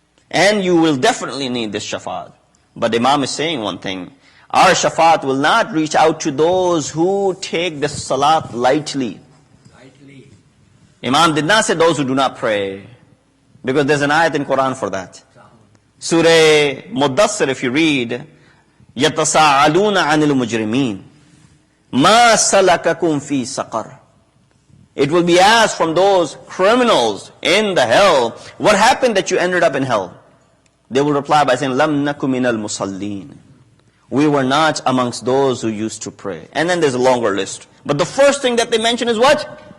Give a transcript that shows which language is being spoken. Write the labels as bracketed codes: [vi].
[en] And you will definitely need this shafa'at. But Imam is saying one thing. Our shafa'at will not reach out to those who take the salat lightly. Imam did not say those who do not pray. Because there's an ayat in Quran for that. Surah Muddassir, if you read, [ar] يَتَسَاءَلُونَ عَنِ الْمُجْرِمِينَ مَا سَلَكَكُمْ فِي سَقَرٍ. [en] It will be asked from those criminals in the hell, what happened that you ended up in hell? They will reply by saying, [ar] لَمْ نَكُ مِنَ الْمُصَلِّينَ. [en] We were not amongst those who used to pray. And then there's a longer list. But the first thing that they mention is what?